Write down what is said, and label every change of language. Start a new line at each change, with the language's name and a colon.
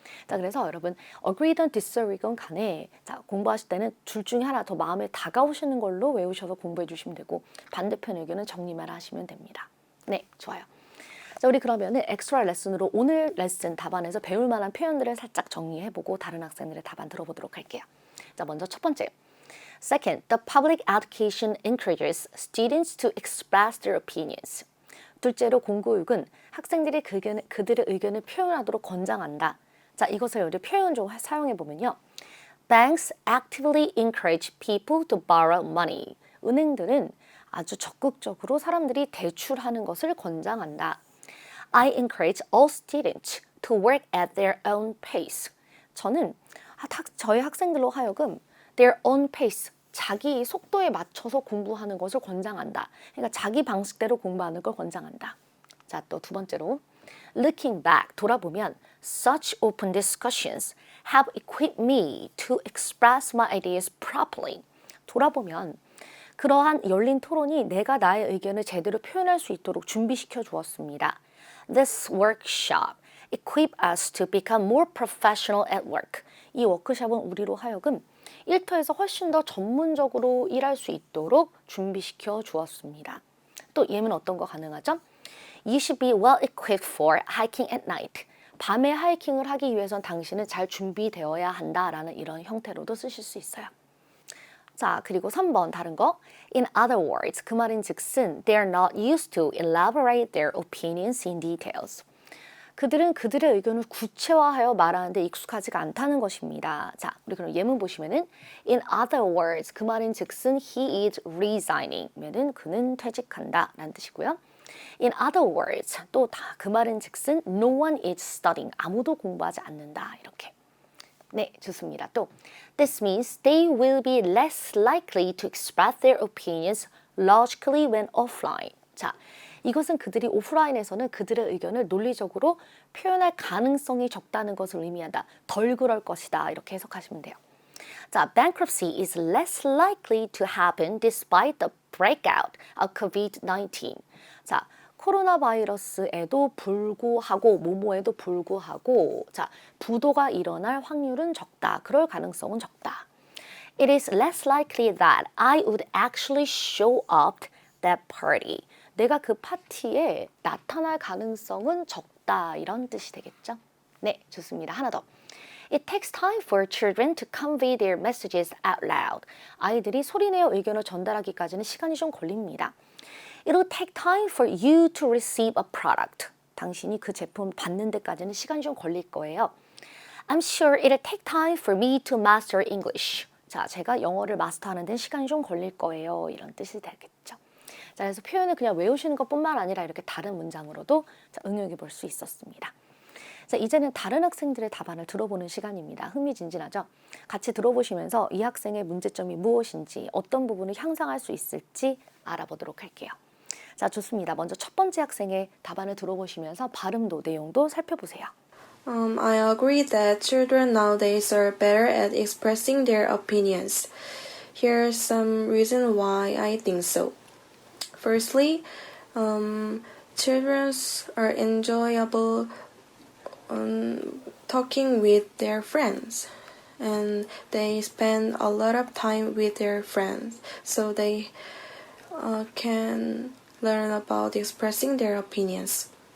Korean: 자, 그래서 여러분 agree든 disagree건 간에 자, 공부하실 때는 둘 중에 하나 더 마음에 다가오시는 걸로 외우셔서 공부해 주시면 되고 반대편 의견은 정리만 하시면 됩니다. 네, 좋아요. 자, 우리 그러면은 엑스트라 레슨으로 오늘 레슨 답안에서 배울 만한 표현들을 살짝 정리해보고 다른 학생들의 답안 들어보도록 할게요. 자, 먼저 첫 번째.
English: Second, the public education encourages students to express their opinions.
Korean: 둘째로 공교육은 학생들이 그들의 의견을 표현하도록 권장한다. 자, 이것을 우리 표현 좀 사용해 보면요.
English: Banks actively encourage people to borrow money.
Korean: 은행들은 아주 적극적으로 사람들이 대출하는 것을 권장한다.
English: I encourage all students to work at their own pace.
Korean: 저는 저희 학생들로 하여금
English: their own pace,
Korean: 자기 속도에 맞춰서 공부하는 것을 권장한다. 그러니까 자기 방식대로 공부하는 걸 권장한다. 자, 또 두 번째로
English: looking back,
Korean: 돌아보면
English: such open discussions have equipped me to express my ideas properly.
Korean: 돌아보면 그러한 열린 토론이 내가 나의 의견을 제대로 표현할 수 있도록 준비시켜 주었습니다.
English: This workshop equipped us to become more professional at work.
Korean: 이 워크숍은 우리로 하여금 일터에서 훨씬 더 전문적으로 일할 수 있도록 준비시켜 주었습니다. 또 예문 어떤 거 가능하죠?
English: You should be well equipped for hiking at night.
Korean: 밤에 하이킹을 하기 위해선 당신은 잘 준비되어야 한다라는 이런 형태로도 쓰실 수 있어요. 자, 그리고 3번 다른 거.
English: In other words,
Korean: 그 말인 즉슨
English: they're not used to elaborate their opinions in details.
Korean: 그들은 그들의 의견을 구체화하여 말하는데 익숙하지가 않다는 것입니다. 자, 우리 그럼 예문 보시면은
English: In other words,
Korean: 그 말인 즉슨
English: he is resigning.
Korean: 면은 그는 퇴직한다 라는 뜻이고요.
English: In other words,
Korean: 또 다 그 말인 즉슨
English: no one is studying.
Korean: 아무도 공부하지 않는다. 이렇게. 네, 좋습니다.
English: 또 This means they will be less likely to express their opinions logically when offline.
Korean: 자, 이것은 그들이 오프라인에서는 그들의 의견을 논리적으로 표현할 가능성이 적다는 것을 의미한다. 덜 그럴 것이다. 이렇게 해석하시면 돼요.
English: 자, bankruptcy is less likely to happen despite the breakout of COVID-19.
Korean: 자, 코로나 바이러스에도 불구하고 모모에도 불구하고 자, 부도가 일어날 확률은 적다. 그럴 가능성은 적다.
English: It is less likely that I would actually show up that party.
Korean: 내가 그 파티에 나타날 가능성은 적다. 이런 뜻이 되겠죠? 네, 좋습니다. 하나 더.
English: It takes time for children to convey their messages out loud.
Korean: 아이들이 소리내어 의견을 전달하기까지는 시간이 좀 걸립니다.
English: It'll take time for you to receive a product.
Korean: 당신이 그 제품 받는 데까지는 시간이 좀 걸릴 거예요.
English: I'm sure it'll take time for me to master English.
Korean: 자, 제가 영어를 마스터하는 데는 시간이 좀 걸릴 거예요. 이런 뜻이 되겠죠. 자, 그래서 표현을 그냥 외우시는 것뿐만 아니라 이렇게 다른 문장으로도 응용해 볼 수 있었습니다. 자, 이제는 다른 학생들의 답안을 들어보는 시간입니다. 흥미진진하죠? 같이 들어보시면서 이 학생의 문제점이 무엇인지 어떤 부분을 향상할 수 있을지 알아보도록 할게요. 자, 좋습니다. 먼저 첫 번째 학생의 답안을 들어보시면서 발음도 내용도 살펴보세요.
English: I agree that children nowadays are better at expressing their opinions. Here's some reason why I think so. Firstly, children are enjoyable talking with their friends, and they spend a lot of time with their friends, so they can learn about expressing their opinions.